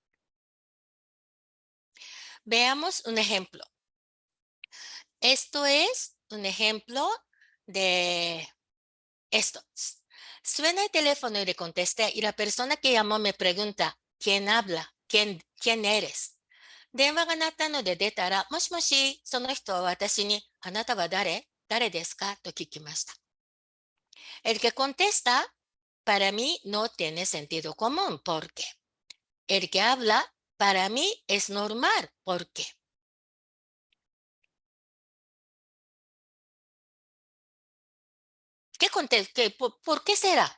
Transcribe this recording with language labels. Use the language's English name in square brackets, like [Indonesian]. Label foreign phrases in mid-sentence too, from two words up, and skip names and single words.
[Spanish] Veamos un ejemplo. Esto es un ejemplo de esto. Suena el teléfono y le contesté y la persona que llamó me pregunta, ¿quién habla? ¿Quién eres? [Japanese] 電話が鳴ったので出たら、もしもし、その人は私に、あなたは誰ですかと聞きました。 [Spanish] El que contesta, para mí no tiene sentido común. ¿Por qué? El que habla, para mí es normal. ¿Por qué? ¿Por qué será?